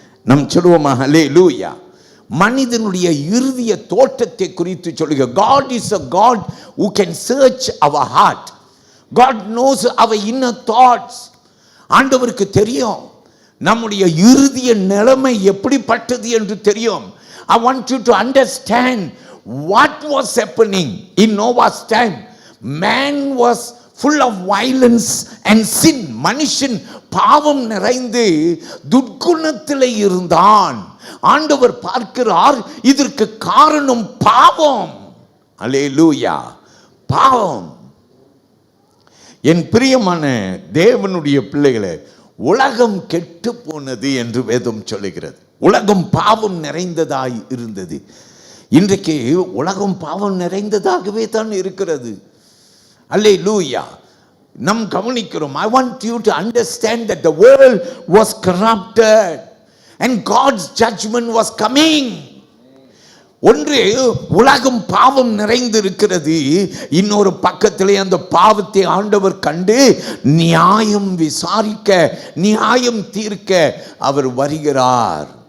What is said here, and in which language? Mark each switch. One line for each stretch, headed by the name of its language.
Tamil: நம் சொல்லுவோமா ஹல்லேலூயா. மனிதனுடைய இருதய தோற்றத்தை குறித்து சொல்லுங்க.
English: God is a God who can search our heart. God knows our inner thoughts.
Tamil: ஆண்டவருக்கு தெரியும் நம்முடைய இருதய நிலைமை எப்படிப்பட்டது என்று தெரியும்.
English: I want you to understand what was happening in Noah's time. Man was full of violence and sin.
Tamil: மனுஷன் பாவம் நிறைந்து துர்க்குணத்திலே இருந்தான். ஆண்டவர் பார்க்கிறார், இதற்கு காரணம் பாவம். அல்லேலூயா. பாவம். என் பிரியமான தேவனுடைய பிள்ளைகளே, உலகம் கெட்டு போனது என்று வேதம் சொல்லுகிறது. உலகம் பாவம் நிறைந்ததாய் இருந்தது. இன்றைக்கு உலகம் பாவம் நிறைந்ததாகவே தான் இருக்கிறது. அல்லேலூயா. நாம் கவனிக்கிறோம்.
English: I want you to understand that the world was corrupted and God's judgment was coming.
Tamil: ஒன்று, உலகம் பாவம் நிறைந்து இருக்கிறது. இன்னொரு பக்கத்திலே அந்த பாவத்தை ஆண்டவர் கண்டு நியாயம் விசாரிக்க, நியாயம் தீர்க்க அவர் வருகிறார்.